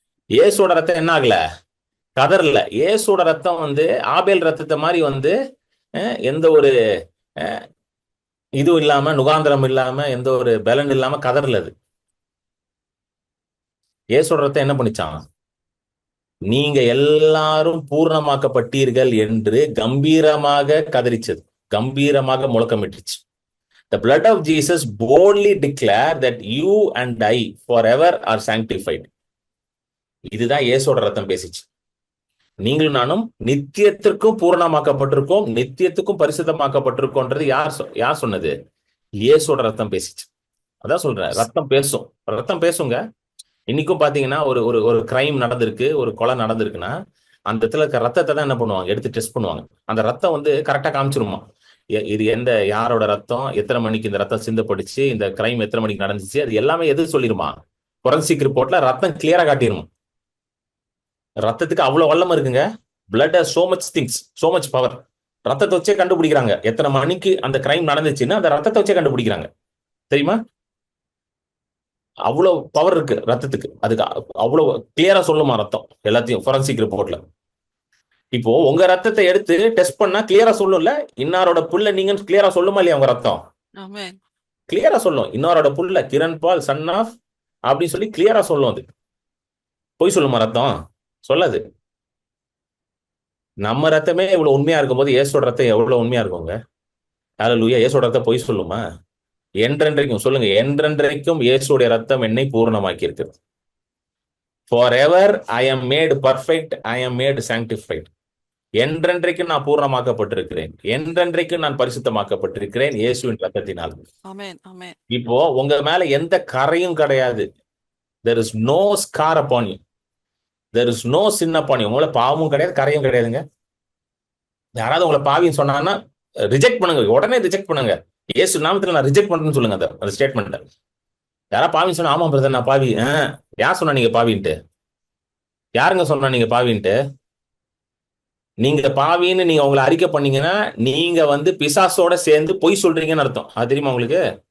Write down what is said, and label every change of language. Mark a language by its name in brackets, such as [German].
[Tamil] இயேசுவோட ரத்தம் என்ன ஆகல? கதறல. இயேசுவோட ரத்தம் ஆபேல் ரத்தத்தை மாதிரி எந்த ஒரு இதுவும் இல்லாம, நுகாந்திரம் இல்லாம, எந்த ஒரு பலன் இல்லாம கதறல. அது இயேசுவோட ரத்தம் என்ன பண்ணிச்சான்? நீங்க எல்லாரும் பூர்ணமாக்கப்பட்டீர்கள் என்று கம்பீரமாக கதறிச்சது, கம்பீரமாக முழக்கமிட்டுச்சு. [English] The blood of Jesus boldly declared that you and I forever are sanctified. [Tamil] இதுதான் இயேசுவோட ரத்தம் பேசிச்சு. நீங்களும் நானும் நித்தியத்திற்கும் பூரணமாக்கப்பட்டிருக்கோம், நித்தியத்துக்கும் பரிசுத்தமாக்கப்பட்டிருக்கோன்றது யார் சொன்னது? இயேசுவோட ரத்தம் பேசிச்சு. அதான் சொல்றேன், ரத்தம் பேசும். ரத்தம் பேசுங்க. இன்னைக்கும் பாத்தீங்கன்னா ஒரு கிரைம் நடந்திருக்கு, ஒரு கொலை நடந்திருக்குன்னா அந்த இடத்துல இருக்க ரத்தத்தை தான் என்ன பண்ணுவாங்க, எடுத்து டெஸ்ட் பண்ணுவாங்க. அந்த ரத்தம் கரெக்டா காமிச்சிருமா, இது யாரோட ரத்தம், எத்தனை மணிக்கு இந்த ரத்தம் சிந்தப்பட்டுச்சு, இந்த கிரைம் எத்தனை மணிக்கு நடந்துச்சு, அது எல்லாமே எது சொல்லிருமா? ஃபோரன்சிக் ரிப்போர்ட்ல ரத்தம் கிளியரா காட்டிருமா. ரத்தத்துக்கு அவ்வளவு வல்லமை இருக்குங்க. [English] Blood has so much things, so much power. [Tamil] ரத்தத்தை வச்சே கண்டுபிடிக்கிறாங்க எத்தனை மணிக்கு அந்த கிரைம் நடந்துச்சுன்னு. அந்த ரத்தத்தை வச்சே கண்டுபிடிக்கிறாங்க, தெரியுமா? அவ்வளவு பவர் இருக்கு ரத்தத்துக்கு. அதுக்கு அவ்வளவு கிளியரா சொல்லுமா ரத்தம் எல்லாத்தையும் ஃபொரன்சிக் ரிப்போர்ட்ல. இப்போ உங்க ரத்தத்தை எடுத்து டெஸ்ட் பண்ணா கிளியரா சொல்லும்ல, இன்னாரோட புள்ள நீங்கன்னு கிளியரா சொல்லுமா இல்லையா உங்க ரத்தம்? ஆமென். கிளியரா சொல்லும். இன்னொரோட புள்ள கிரண் பால் சன் ஆஃப் அப்படின்னு சொல்லி கிளியரா சொல்லும். அது பொய் சொல்லுமா ரத்தம்? சொல்லாது. நம்ம ரத்தமே இவ்வளவு உண்மையா இருக்கும்போது இயேசோட ரத்தம் எவ்வளவு உண்மையா இருக்குங்க? ஹல்லேலூயா. இயேசோட ரத்தம் பொய் சொல்லுமா? என்றென்றைக்கும் சொல்லுங்க, என்றென்றைக்கும் இயேசுடைய ரத்தம் என்னை பூரணமாக்கி இருக்கிறது. [English] Forever I am made perfect, I am made sanctified. [Tamil] என்றென்றைக்கும் நான் பூர்ணமாக்கப்பட்டிருக்கிறேன், என்றென்றைக்கும் நான் பரிசுத்தமாக்கப்பட்டிருக்கிறேன் இயேசுவின் ரத்தத்தினால். ஆமென். ஆமென். இப்போ உங்க மேல எந்த கரையும் கிடையாது. [English] there is no scar upon you, there is no sin upon you. [Tamil] உங்களை பாவமும் கிடையாது, கரையும் கிடையாதுங்க. யாராவது உங்களை பாவின்னு சொன்னாங்கன்னா ரிஜெக்ட் பண்ணுங்க, உடனே ரிஜெக்ட் பண்ணுங்க. இயேசு நாமத்துல நான் ரிஜெக்ட் பண்றேன்னு சொல்லுங்க அந்த ஸ்டேட்மெண்ட். யாராவது பாவின்னு சொன்னா, ஆமா பிரதர் நான் பாவி. யார் சொன்னா நீங்க பாவின்ட்டு? யாருங்க சொன்னா நீங்க பாவின்ட்டு? நீங்க பாவின்னு நீங்க உங்களை அறிக்கை பண்ணீங்கன்னா நீங்க பிசாசோட சேர்ந்து பொய் சொல்றீங்கன்னு அர்த்தம். அது தெரியுமா உங்களுக்கு?